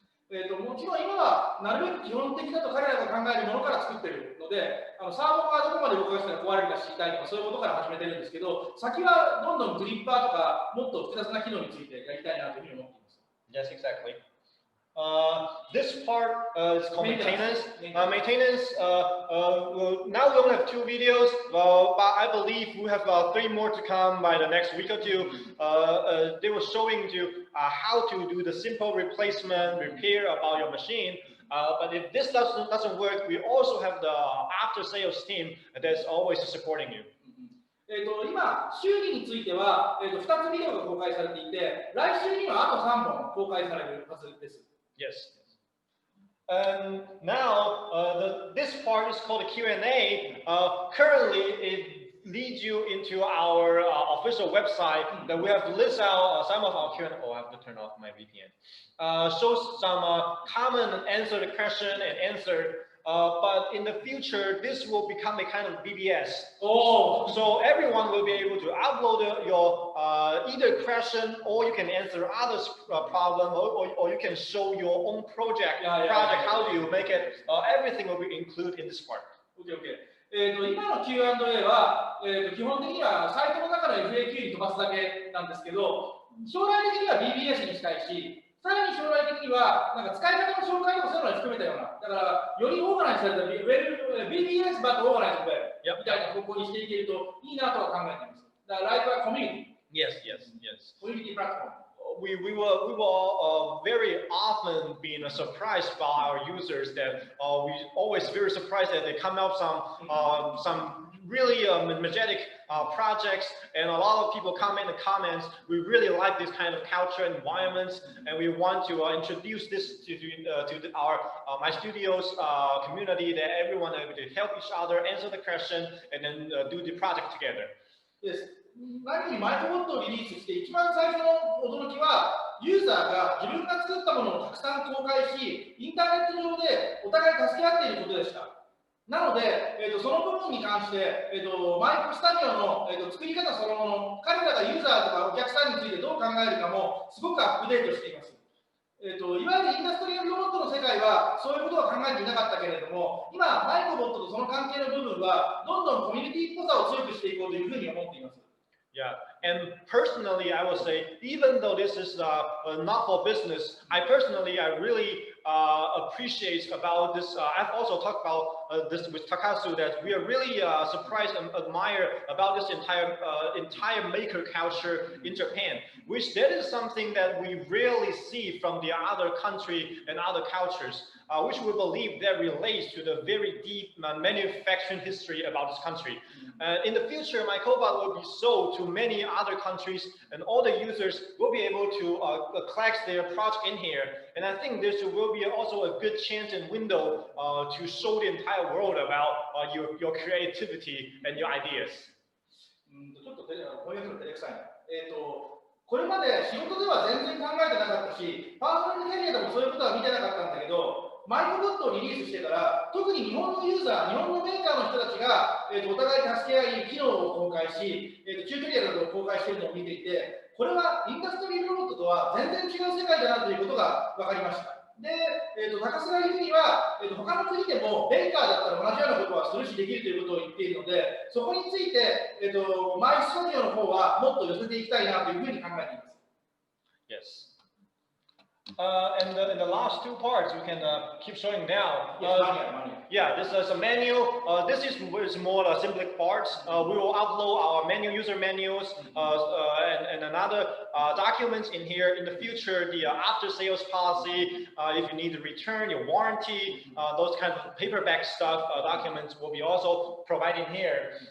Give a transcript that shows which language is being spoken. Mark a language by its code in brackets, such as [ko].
[ja] もちろん今はなるべく基本的だと彼らが考えるものから作っているので、サーバーがどこまで動かしたら壊れるか知りたいとかそういうことから始めてるんですけど、先はどんどんグリッパーとかもっと複雑な機能についてやりたいなというふうに思っています。 [en] Yes, exactly. This part is called maintenance. Maintenance. Now we only have 2 videos, but I believe we have 3 more to come by the next week or 2. They were showing you how to do the simple replacement, repair about your machine. But if this doesn't work, we also have the after sales team that's always supporting you. [ja] 今、修理については、2つビデオが公開されていて、来週にはあと3本公開されるはずです。 [en] Yes. And now this part is called the Q&A. Currently, it leads you into our official website that we have to list out some of our Q&A. Oh, I have to turn off my VPN. Shows some common answer the question and answer. But in the future, this will become a kind of BBS. Oh. So everyone will be able to upload your either question, or you can answer others' problem, or you can show your own project. How do you make it? Everything will be included in this part. Okay. [ja] 今の Q&A は、基本的にはサイトの中の FAQ に飛ばすだけなんですけど、将来的には BBS にしたいし、さらに将来的にはなんか使い方の紹介とかそういうのに含めたような、だからよりオーガナイズされた BBS バットオーガナイズみたいな方向にしていけるといいなとは考えています。だからライフはコミュニティ。 [en] Yes, yes, yes. Community platform. We will very often being surprised by our users that we always very surprised that they come out some really majestic projects, and a lot of people comment in the comments. We really like this kind of culture environments, and we want to introduce this to our myStudio's community, that everyone will be able to help each other, answer the question, and then do the project together. Yes. [ja] 何にMicroBotをリリースして一番最初の驚きはユーザーが自分が作ったものをたくさん公開しインターネット上でお互い助け合っていることでした。なので、その部分に関して、myStudioの、作り方そのもの、彼らがユーザーとかお客さんについてどう考えるかもすごくアップデートしています。いわゆるインダストリアルロボットの世界はそういうことは考えていなかったけれども、今、MicroBotとその関係の部分はどんどんコミュニティっぽさを強くしていこうというふうに思っています。 [en] Yeah, and personally, I would say, even though this is not for business, I really appreciate about this. I've also talked about this with Takasu, that we are really surprised and admire about this entire maker culture in Japan, which that is something that we rarely see from the other country and other cultures, which we believe that relates to the very deep manufacturing history about this country. In the future, myCobot will be sold to many other countries, and all the users will be able to collect their project in here. And I think this will be also a good chance and window to show the entire world about your creativity and your ideas. [ja] ちょっとこういうの照れくさいな。これまで仕事では全然考えてなかったし、パーソナルキャリアでもそういうことは見てなかったんだけど、mycobotをリリースしてから、特に日本のユーザー、日本のメーカーの人たちが、お互い助け合い、機能を公開し、チュートリアルなどを公開しているのを見ていて、これはインダストリーロボットとは全然違う世界だなということが分かりました。で、高須が言うには、他の国でもメーカーだったら同じようなことはするしできるということを言っているので、そこについて、myStudioの方はもっと寄せていきたいなというふうに考えています。 [en] Yes. And in the last two parts, we can keep showing now. Yeah, this is a menu. This is more simpler parts. We will upload our menu, user manuals, and another documents in here. In the future, the after-sales policy, if you need to return your warranty, those kind of paperback stuff, documents will be also provided here.